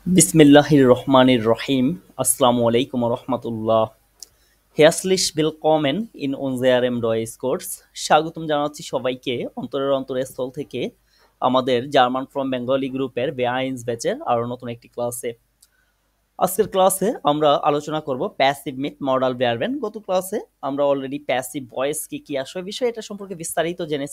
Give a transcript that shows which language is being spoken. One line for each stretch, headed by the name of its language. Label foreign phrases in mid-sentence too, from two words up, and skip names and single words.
Arabic: بسم الله الرحمن الرحيم. السلام عليكم ورحمة الله.
German: Herzlich willkommen in unserem Deutschkurs.
Bangla: স্বাগতম জানাচ্ছি সবাইকে অন্তরের অন্তরস্থল থেকে আমাদের জার্মান ফ্রম বেঙ্গলি গ্রুপের বেআইনস ব্যাচের আরো নতুন একটি ক্লাসে। আজকের ক্লাসে আমরা আলোচনা করব
German: Passiv mit Modalverben.
Bangla: গত ক্লাসে আমরা
English: already passive voice
Bangla: কি আসলে বিষয় এটা সম্পর্কে বিস্তারিত জেনেছি।